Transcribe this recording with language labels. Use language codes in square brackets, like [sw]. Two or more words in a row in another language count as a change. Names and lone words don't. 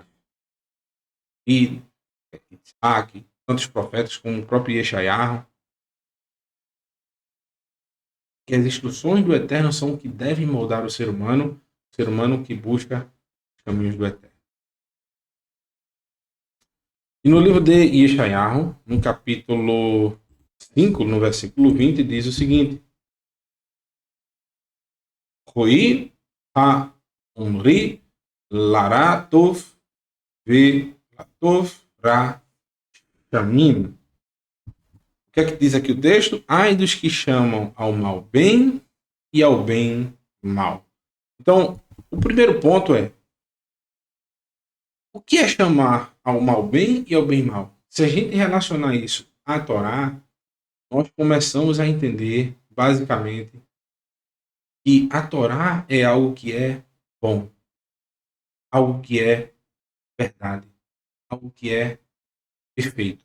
[pt] E Isaac, tantos profetas como o próprio Yeshayahu, que as instruções do Eterno são o que devem moldar o ser humano que busca os caminhos do Eterno. E no livro de Yeshayahu, no capítulo 5, no versículo 20, diz o seguinte: [he] הוי האומרים לרע טוב ולטוב רע שמים. [pt] O que é que diz aqui o texto? Ai dos que chamam ao mal bem e ao bem mal. Então, o primeiro ponto é: o que é chamar ao mal bem e ao bem mal? Se a gente relacionar isso à Torá, nós começamos a entender, basicamente, que a Torá é algo que é bom, algo que é verdade, algo que é perfeito.